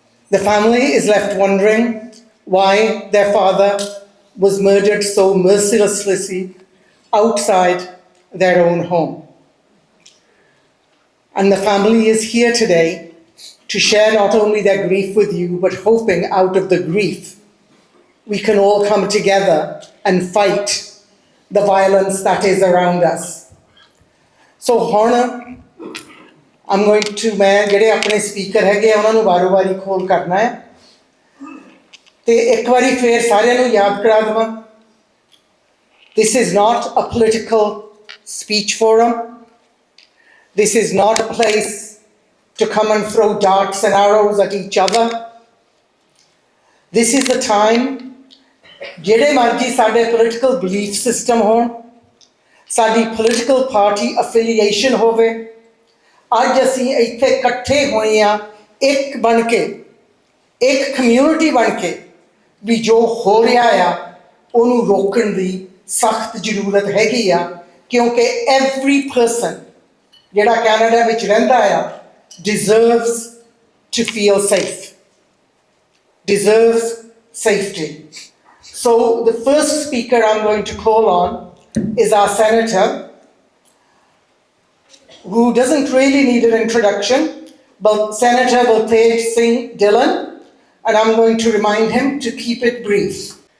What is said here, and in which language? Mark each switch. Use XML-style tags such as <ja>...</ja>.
<en>The family is left wondering why their father was murdered so mercilessly outside their own home. And the family is here today to share not only their grief with you, but hoping out of the grief we can all come together and fight the violence that is around us.</en> <pa>So ਹੁਣ</pa> <en>I'm going to,</en> <pa>ਮੈਂ ਜਿਹੜੇ ਆਪਣੇ speaker ਹੈਗੇ ਆ ਉਹਨਾਂ ਨੂੰ ਵਾਰੀ ਖੋਲ ਕਰਨਾ ਹੈ ਤੇ ਇੱਕ ਵਾਰੀ ਫੇਰ ਸਾਰਿਆਂ ਨੂੰ ਯਾਦ ਕਰਾ ਦੇਵਾਂ,</pa> <en>this is not a political speech forum. This is not a place to come and throw darts and arrows at each other. This is the time,</en> <pa>ਜਿਹੜੇ ਮਰਜ਼ੀ ਸਾਡੇ political belief system ਹੋਣ, ਸਾਡੀ political party affiliation ਹੋਵੇ, ਅੱਜ ਅਸੀਂ ਇੱਥੇ ਇਕੱਠੇ ਹੋਏ ਹਾਂ ਇੱਕ ਬਣ ਕੇ, ਇੱਕ community ਬਣ ਕੇ, ਵੀ ਜੋ ਹੋ ਰਿਹਾ ਆ ਉਹਨੂੰ ਰੋਕਣ ਦੀ ਸਖਤ ਜ਼ਰੂਰਤ ਹੈਗੀ ਆ, ਕਿਉਂਕਿ every person ਜਿਹੜਾ ਕੈਨੇਡਾ ਵਿੱਚ ਰਹਿੰਦਾ ਆ</pa> <en>deserves to feel safe, deserves safety. So the first speaker I'm going to call on is our senator, who doesn't really need an introduction, but Senator Baltej Singh Dhillon, and I'm going to remind him to keep it brief.</en>